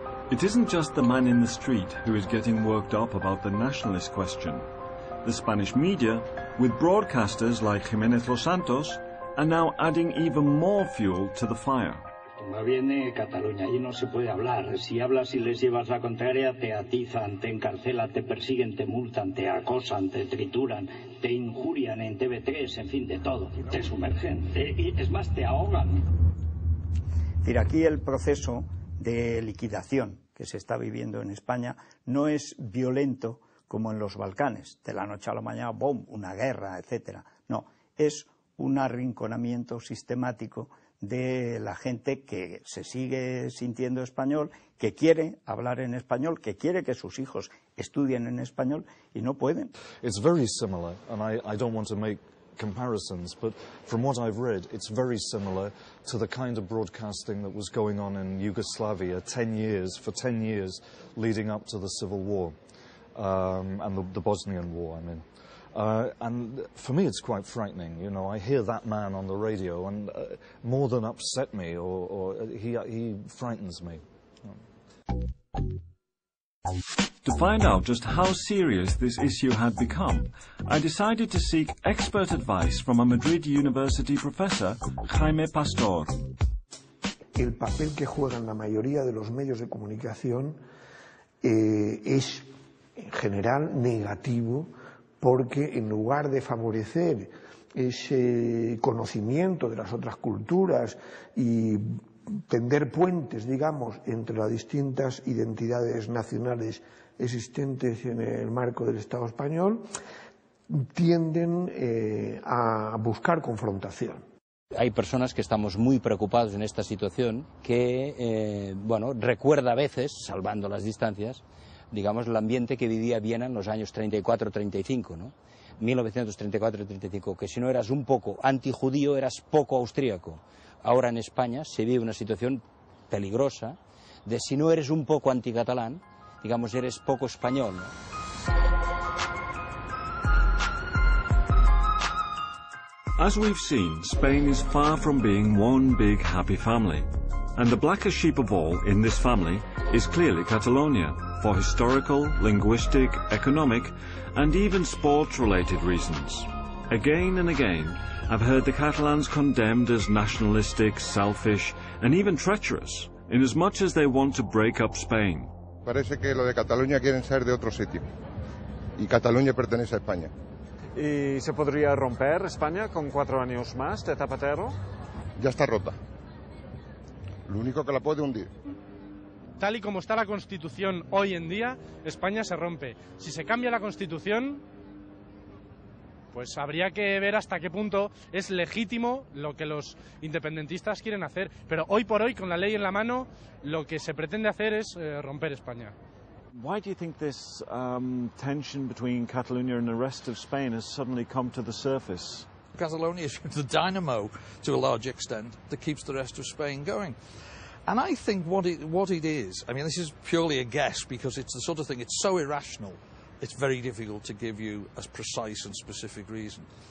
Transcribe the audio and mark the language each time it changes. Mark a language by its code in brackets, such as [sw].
[en] It isn't just the man in the street who is getting worked up about the nationalist question. The Spanish media, with broadcasters like Jiménez Los Santos, are now adding even more fuel to the fire. [es] Va bien Cataluña, allí no se puede hablar. Si hablas y les llevas la contraria, te atizan, te encarcelan, te persiguen, te multan, te acosan, te trituran, te injurian en TV3, en fin, de todo. Te sumergen, es más, te ahogan. Es decir, aquí el proceso de liquidación que se está viviendo en España no es violento como en los Balcanes, de la noche a la mañana, ¡bom!, una guerra, etcétera. No, es un arrinconamiento sistemático de la gente que se sigue sintiendo español, que quiere hablar en español, que quiere que sus hijos estudien en español y no pueden. [en] It's very similar, and I don't want to make comparisons, but from what I've read, it's very similar to the kind of broadcasting that was going on in Yugoslavia for 10 years leading up to the Civil War, and the Bosnian War, I mean. And for me it's quite frightening, you know, I hear that man on the radio and more than upset me, or he frightens me. To find out just how serious this issue had become, I decided to seek expert advice from a Madrid University professor, Jaime Pastor. [es] El papel que juegan la mayoría de los medios de comunicación es en general negativo, porque en lugar de favorecer ese conocimiento de las otras culturas y tender puentes, digamos, entre las distintas identidades nacionales existentes en el marco del Estado español, tienden a buscar confrontación. Hay personas que estamos muy preocupados en esta situación que, recuerda a veces, salvando las distancias, digamos, el ambiente que vivía Viena en los años 34-35, ¿no? 1934-35, que si no eras un poco antijudío, eras poco austríaco. Ahora en España se vive una situación peligrosa de si no eres un poco anticatalán, digamos, eres poco español, ¿no? [en] As we've seen, Spain is far from being one big happy family. And the blackest sheep of all in this family is clearly Catalonia, for historical, linguistic, economic, and even sport-related reasons. Again and again, I've heard the Catalans condemned as nationalistic, selfish, and even treacherous, inasmuch as they want to break up Spain. [es] Parece que lo de Cataluña quieren ser de otro sitio, y Cataluña pertenece a España. ¿Y se podría romper España con 4 años más de Zapatero? Ya está rota. Lo único que la puede hundir. Tal y como está la Constitución hoy en día, España se rompe. Si se cambia la Constitución, pues habría que ver hasta qué punto es legítimo lo que los independentistas quieren hacer. Pero hoy por hoy, con la ley en la mano, lo que se pretende hacer es romper España. [en] Why do you think this tension between Catalonia and the rest of Spain has suddenly come to the surface? Catalonia is the dynamo, to a large extent, that keeps the rest of Spain going. And I think what it is, I mean, this is purely a guess, because it's the sort of thing, it's so irrational, it's very difficult to give you a precise and specific reason.